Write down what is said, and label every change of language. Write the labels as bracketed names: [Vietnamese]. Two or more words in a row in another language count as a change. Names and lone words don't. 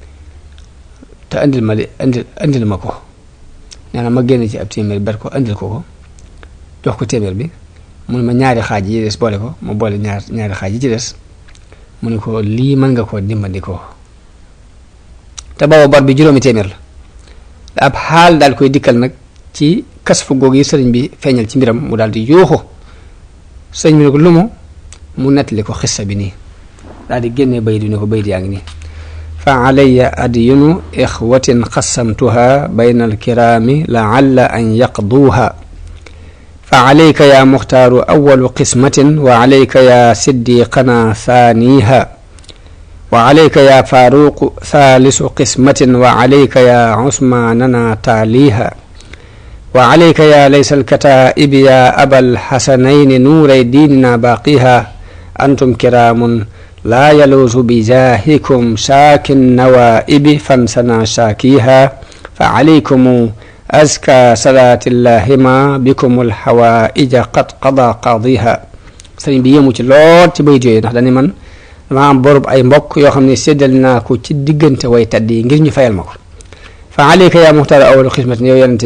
[Wolof] te andil ma ko nee na ma génne ci ab téeméer ber ko andil ko jox ko téeméer bi mu ne ma ñaari xaaj yi des boole ko ma boole ñaari xaaj yi ci des mu ne ko lii mën nga koo dimbandikoo te booba bor bi juróomi téeméer la ab xaal daal koy dikkal nag ci kas fu googu yi sëriñ bi feeñal ci mbiram mu daal di yuuxu sëriñ bi ne ko lu mu nettali ko xissa bi nii daal di génnee bayit ne ko bayit yaa ngi nii [Arabic] فعليّ ديون إخوة قسمتها بين الكرام لعلّ أن يقضوها فعليك يا مختار أول قسمة وعليك يا صديقنا ثانيها وعليك يا فاروق ثالث قسمة وعليك يا عثمان تاليها وعليك يا ليث الكتائب يا أبا الحسنين نوري الدين باقيها أنتم كرام لا يلوذ بجاهكم شاكي النوائب فانثنى شاكيها فعليكم أزكى صلاة الله ما بكم الحوائج قد قضى قاضيها [Wolof] sëriñ bi yéemu ci lool ci bayit yooyu ndax dañu man dama am borub ay mbokk yoo xam ne séddal naa ko ci diggante way tedd yi ngir ñu fayal ma ko [Arabic] فعليك يا مختار أول قسمة [Wolof] yow yonente